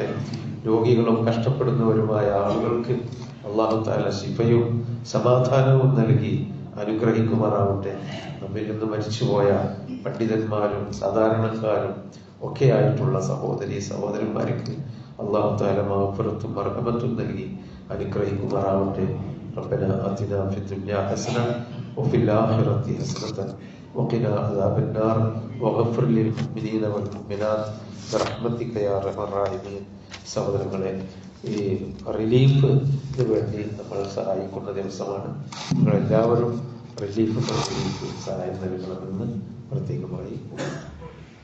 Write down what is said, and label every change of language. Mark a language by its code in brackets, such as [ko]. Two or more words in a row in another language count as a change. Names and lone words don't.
[ml] രോഗികളും കഷ്ടപ്പെടുന്നവരുമായ ആളുകൾക്ക് [ar] الله تعالى [ml] ശിഫയും സമാധാനവും നൽകി അനുഗ്രഹിക്കുമാറാവട്ടെ. നമ്മിൽ നിന്ന് മരിച്ചുപോയ പണ്ഡിതന്മാരും സാധാരണക്കാരും ഒക്കെ ആയിട്ടുള്ള സഹോദരന്മാർക്ക് [ar] الله تعالى [ml] മഗ്ഫിറത്തും മർഹമത്തും നൽകി അനുഗ്രഹിക്കുമാറാവട്ടെ. [ar] ربنا آتنا في الدنيا حسنة وفي الآخرة حسنة وقنا عذاب النار وغفر للمؤمنين والمؤمنات برحمتك يا أرحم الراحمين. [ml] സഹോദരങ്ങളെ, ഈ റിലീഫിന് വേണ്ടി നമ്മൾ സഹായിക്കുന്ന ദിവസമാണ്. നിങ്ങളെല്ലാവരും റിലീഫ് സഹായം നൽകണമെന്ന് പ്രത്യേകമായി